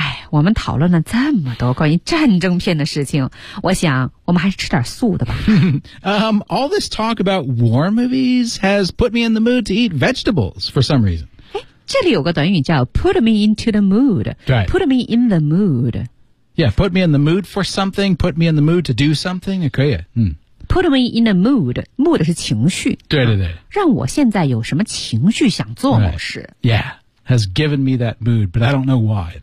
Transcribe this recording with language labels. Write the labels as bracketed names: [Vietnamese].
[Chinese] 我们讨论了这么多关于战争片的事情，我想我们还是吃点素的吧。 [English] all this talk about war movies has put me in the mood to eat vegetables for some reason. [Chinese] 这里有个短语叫 [English] put me into the mood. Right. Put me in the mood. Yeah, put me in the mood for something, put me in the mood to do something, [Chinese] 也可以。 [English] Put me in a mood. Mood [Chinese] 是情绪。对对对。让我现在有什么情绪想做某事。 [English] Right. Yeah. Has given me that mood, but I don't know why.